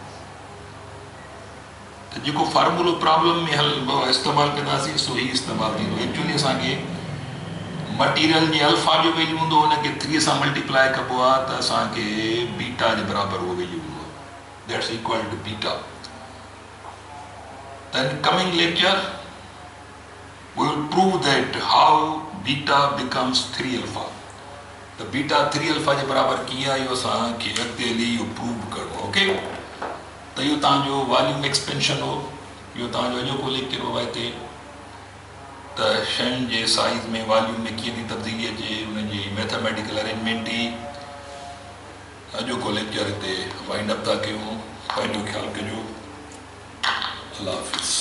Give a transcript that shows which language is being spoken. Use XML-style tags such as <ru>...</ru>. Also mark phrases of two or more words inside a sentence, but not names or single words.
<sd>तो जो फार्मूलो प्रॉब्लम में हल इस्तेमाल कंदासीं सो ही इस्तेमाल थींदो। एक्चुअली असांखे मटीरियल जी अल्फा जो वैल्यू हूंदो, उनखे 3 सां मल्टीप्लाई कबो आहे, त असांखे बीटा जे बराबरि उहो वैल्यू हूंदो आहे,</sd> <en>that's equal to beta. Then coming lecture we will prove that how beta becomes 3 alpha. The beta 3 alpha</en> <sd>जे बराबर कीअं आहे, इहो असांखे अॻिते हली इहो प्रूव करिणो। ओके, त इहो तव्हांजो</sd> <en>volume expansion</en> <sd>हो, इहो तव्हांजो अॼोको लेक्चर हो। हिते त शयुनि जे साइज़ में वॉल्यूम में कीअं थी तब्दीली अचे, उनजी</sd> <en>mathematical arrangement</en> <sd>ई अॼोको लेक्चर हिते</sd> <en>wind up</en> <sd>था कयूं। पंहिंजो ख्यालु कजो। अल्लाह हाफ़िज़।</sd>